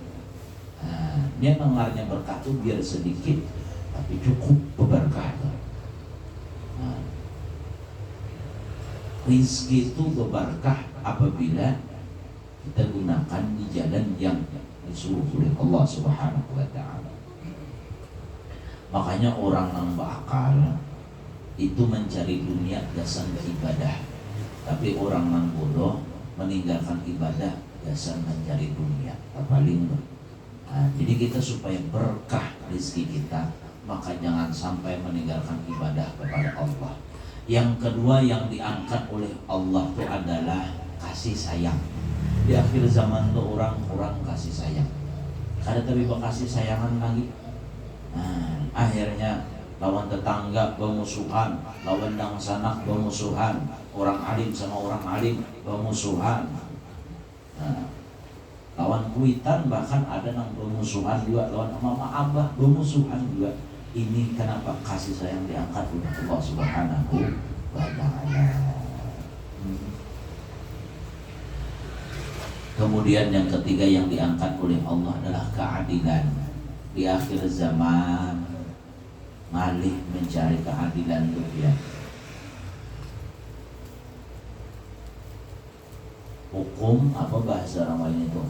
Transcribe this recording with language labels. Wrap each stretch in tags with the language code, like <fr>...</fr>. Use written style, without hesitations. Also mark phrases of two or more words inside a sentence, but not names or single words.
<bjn>Dia mengarnya berkah tuh biar sedikit, tapi cukup berkah.</bjn> <id>Rizki itu berkah apabila kita gunakan di jalan yang disuruh oleh Allah</id> <ar>سبحانه وتعالى.</ar> <id>Makanya orang yang berakal itu mencari dunia dasar ibadah, tapi orang yang bodoh meninggalkan ibadah dasar mencari dunia. Paling jadi kita supaya berkah rezeki kita, maka jangan sampai meninggalkan ibadah kepada Allah. Yang kedua yang diangkat oleh Allah itu adalah kasih sayang. Di akhir zaman itu orang kurang kasih sayang.</id> <bjn>Kada tapi kasih sayangan lagi. Akhirnya lawan tetangga bermusuhan, lawan dang sanak bermusuhan, orang alim sama orang alim bermusuhan. Lawan kuitan bahkan ada yang bermusuhan juga, lawan mama abah bermusuhan juga.</bjn> <id>Ini kenapa kasih sayang diangkat oleh Allah</id> <ar>سبحانه وتعالى.</ar> <id>Kemudian yang ketiga yang diangkat oleh Allah adalah keadilan. Di akhir zaman malih mencari keadilan dunia. Hukum apa bahasa orang lain itu?</id>